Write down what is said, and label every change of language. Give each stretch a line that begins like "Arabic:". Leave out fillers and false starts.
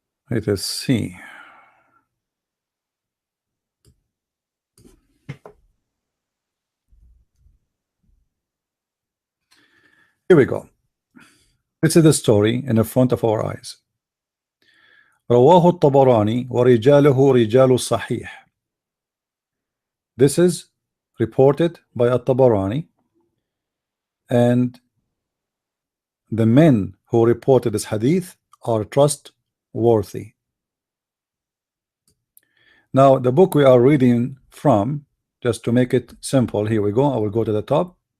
English: Let us see. Here we go. This is the story in the front of our eyes.
Arabic: رواه الطبراني ورجاله رجال الصحيح.
English: This is reported by At-Tabarani, and the men who reported this hadith are trustworthy. Now, the book we are reading from, just to make it simple, here we go. I will go to the top.